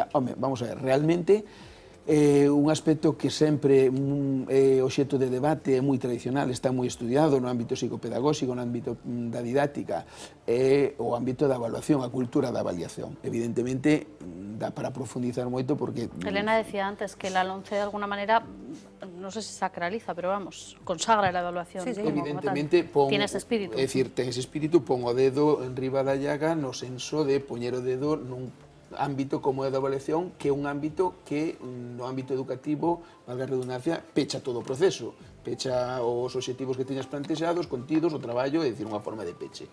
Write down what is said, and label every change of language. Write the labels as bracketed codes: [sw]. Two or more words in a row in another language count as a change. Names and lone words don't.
[gl] Home, [es] vamos a ver, [gl] realmente un aspecto que sempre é obxecto de debate, é moi tradicional, está moi estudiado no ámbito psicopedagóxico, no ámbito da didáctica, é o ámbito da evaluación, a cultura da avaliación. Evidentemente, dá para profundizar moito porque... [es] Elena decía antes que la LOMCE de alguna manera, no sé si sacraliza, pero vamos, consagra la evaluación. Sí, sí. Evidentemente, Tienes espíritu. [gl] É dicir, ten ese espíritu, pon o dedo en riba da llaga no senso de poñer o dedo nun ámbito como é da evaluación, que é un ámbito que no ámbito educativo, valga a redundancia, pecha todo o proceso, pecha os obxectivos que teñas plantexados, contidos, o traballo, é dicir, unha forma de peche.